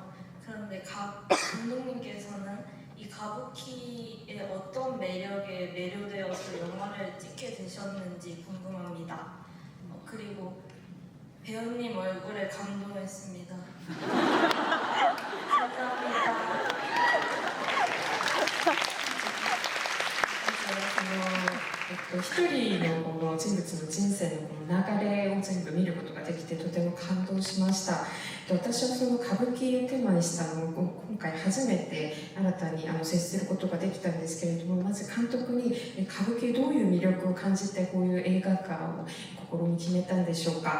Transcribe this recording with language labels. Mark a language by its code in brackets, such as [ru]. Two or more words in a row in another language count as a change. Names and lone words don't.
[ko] 그런데 감독님께서는 이 가부키의 어떤 매력에 매료되어서 영화를 찍게 되셨는지 궁금합니다. 그리고 배우님 얼굴에 감동했습니다. 감사합니다. [ja] 一人のこの人物の人生のこの流れを全部見ることができてとても感動しました。私はその歌舞伎をテーマにしたのを今回初めて新たに接することができたんですけれども、まず監督に歌舞伎どういう魅力を感じてこういう映画化を心に決めたんでしょうか。